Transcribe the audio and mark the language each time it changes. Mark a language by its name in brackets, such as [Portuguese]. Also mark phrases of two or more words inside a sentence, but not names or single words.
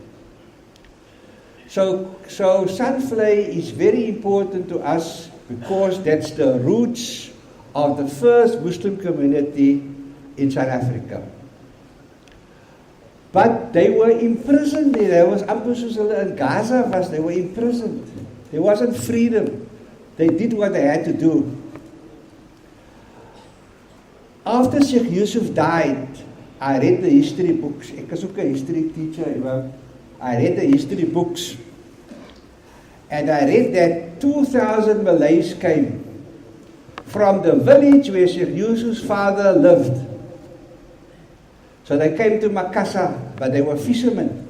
[English] So Sandvlei is very important to us because that's the roots of the first Muslim community in South Africa. But they were imprisoned there. There was [Afrikaans] amper soos hulle in Gaza was, [English] they were imprisoned. There wasn't freedom. They did what they had to do. After Sheikh Yusuf died, I read the history books. [Afrikaans] Ek is ook 'n [English] history teacher. I read the history books. And I read that 2,000 Malays came from the village where Sheikh Yusuf's father lived. So they came to Makassar, but they were fishermen.